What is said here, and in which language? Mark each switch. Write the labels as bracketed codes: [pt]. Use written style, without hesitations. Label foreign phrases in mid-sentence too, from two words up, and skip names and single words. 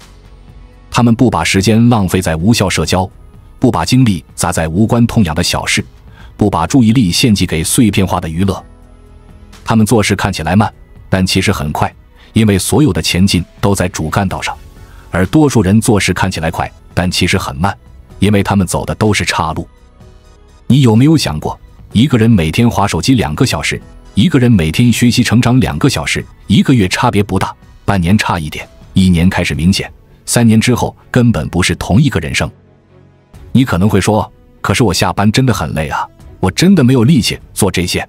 [zh] 他们不把时间浪費在無效社交，不把精力砸在無關痛癢的小事，不把注意力獻祭給碎片化的娛樂。他們做事看起來慢，但其實很快，因為所有的前進都在主幹道上。而多數人做事看起來快，但其實很慢，因為他們走的都是岔路。你有沒有想過，一個人每天滑手機2個小時，一個人每天學習成長2個小時，1個月差別不大，半年差一點，1年開始明顯，3年之後根本不是同一個人生。你可能會說，可是我下班真的很累啊，我真的沒有力氣做這些。